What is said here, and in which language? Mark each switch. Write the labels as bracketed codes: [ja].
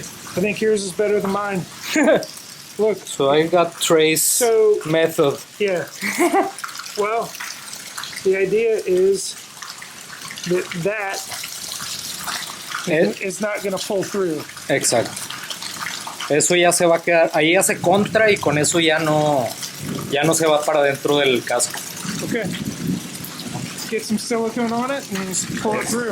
[en] I think yours is better than mine. Look. So I got trace method. Yeah. Well, the idea is that is not going to pull through. [es] Exacto. Eso ya se va a quedar, ahí ya se contra y con eso ya no se va para dentro del casco. [en] Okay. Let's get some silicone on it and just pull it through.